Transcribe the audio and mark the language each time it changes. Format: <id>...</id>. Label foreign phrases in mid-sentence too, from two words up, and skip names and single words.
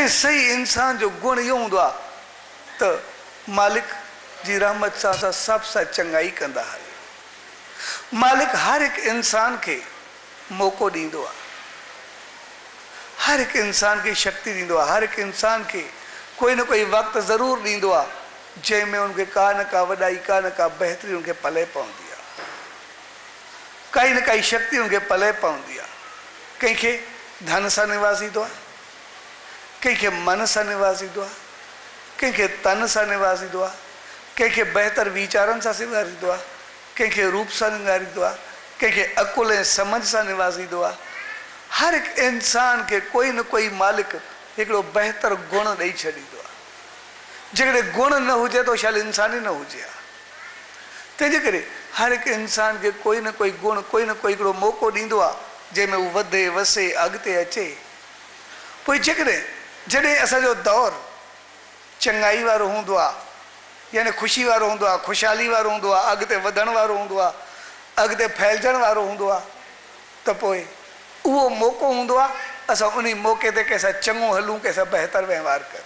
<sd>ऐं सही इंसान जो गुण इहो हूंदो आहे त मालिक जी रहमत सां असां सभ सां चङाई कंदा हलियूं। मालिक हर हिकु इंसान खे मौक़ो ॾींदो आहे, हर हिकु इंसान खे शक्ति ॾींदो आहे, हर हिकु इंसान खे कोई न कोई वक़्तु ज़रूरु ॾींदो आहे जंहिंमें उनखे का न का वॾाई, का न का बहितरी उनखे पले पवंदी आहे, काई न काई शक्ति उनखे पले पवंदी आहे। कंहिंखे धन सां निवाज़ींदो आहे, कंहिंखे मन सां निवाज़ींदो आहे, कंहिंखे तन सां निवाज़ींदो आहे, कंहिंखे बहितर वीचारनि सां निवारींदो आहे, कंहिंखे रूप सां निवारींदो आहे, कंहिंखे अकुल ऐं समझ सां निवाज़ींदो आहे। हर हिकु इंसान खे कोई न कोई मालिक हिकिड़ो बहितर गुण ॾेई छॾींदो आहे। जेकॾहिं गुण न हुजे त शायदि इंसान ई न हुजे हा। तंहिंजे करे हर हिकु इंसान खे कोई न कोई गुण, कोई न कोई हिकिड़ो मौक़ो ॾींदो आहे जंहिंमें उहो वधे, वसे, अॻिते अचे। पोइ जॾहिं असांजो दौरु चङाई वारो हूंदो आहे, यानी ख़ुशी वारो हूंदो आहे, ख़ुशहाली वारो हूंदो आहे, अॻिते वधण वारो हूंदो आहे, अॻिते फैलजण वारो हूंदो आहे, त पोइ उहो मौक़ो हूंदो आहे असां उन मौक़े ते कंहिंसां चङो हलूं, कंहिंसां बहितर वहिंवार करूं।</sd>